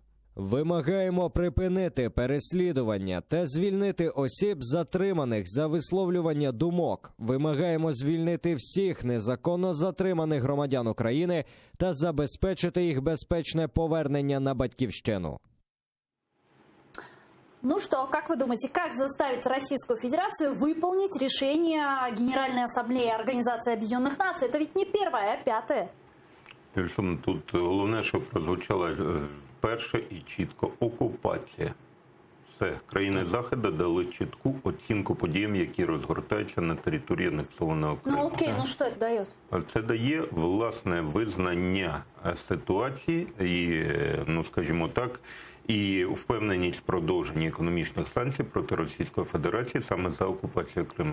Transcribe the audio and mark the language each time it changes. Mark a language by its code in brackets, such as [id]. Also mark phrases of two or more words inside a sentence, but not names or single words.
[uk] Вимагаємо припинити переслідування та звільнити осіб, затриманих за висловлювання думок. Вимагаємо звільнити всіх незаконно затриманих громадян України та забезпечити їх безпечне повернення на батьківщину. [ru] Ну что, как вы думаете, как заставить Российскую Федерацию выполнить решение Генеральной Ассамблеи Организации Объединенных Наций? Это ведь не первое, а пятое. [uk] Тут головне, щоб прозвучало вперше і чітко – окупація. Все. Країни Заходу дали чітку оцінку подіям, які розгортаються на території анексованого Криму. Ну окей, ну що це дає? Це дає, власне, визнання ситуації і, скажімо так, і впевненість в продовженні економічних санкцій проти Російської Федерації саме за окупацію Криму.